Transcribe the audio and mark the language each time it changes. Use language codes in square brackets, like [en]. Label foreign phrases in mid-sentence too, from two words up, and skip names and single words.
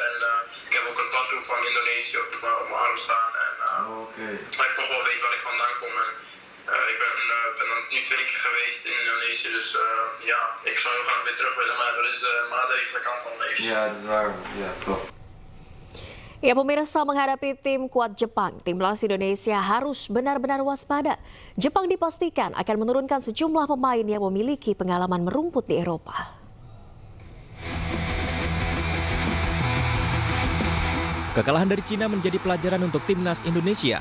[nl] En ik heb ook een tattoo van Indonesië op mijn arm staan. En ik toch wel weet waar ik vandaan kom. En, ik ben nu 2 keer geweest in Indonesië, dus ja, ik zou heel graag weer terug willen, maar er is maatregelen kant van even. Ja, dat is waar. Ja, klopt. [id] Ya, pemirsa, menghadapi tim kuat Jepang, timnas Indonesia harus benar-benar waspada. Jepang dipastikan akan menurunkan sejumlah pemain yang memiliki pengalaman merumput di Eropa. Kekalahan dari Cina menjadi pelajaran untuk timnas Indonesia.